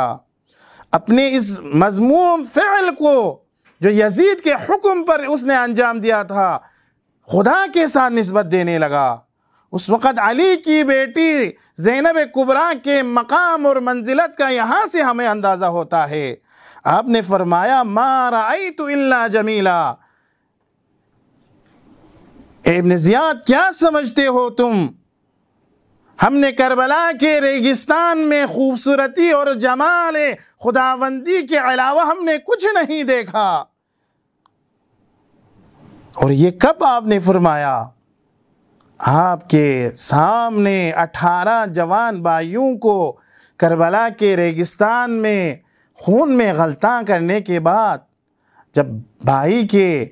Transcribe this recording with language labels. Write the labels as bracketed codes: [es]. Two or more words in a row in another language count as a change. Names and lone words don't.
[ur] اپنے اس مذموم فعل کو جو یزید کے حکم پر اس نے انجام دیا تھا، خدا کے ساتھ نسبت دینے لگا، اس وقت علی کی بیٹی زینب کبریٰ کے مقام اور منزلت کا یہاں سے ہمیں اندازہ ہوتا ہے۔ آپ نے فرمایا [ar] ما رأیت الا جمیلا، [ur] ابن زیاد کیا سمجھتے ہو تم؟ ہم نے کربلا کے ریگستان میں خوبصورتی اور جمال خداوندی کے علاوہ ہم نے کچھ نہیں دیکھا۔ اور یہ کب آپ نے فرمایا؟ آپ کے سامنے 18 جوان بھائیوں کو کربلا کے ریگستان میں خون میں غلطاں کرنے کے بعد، جب بھائی کے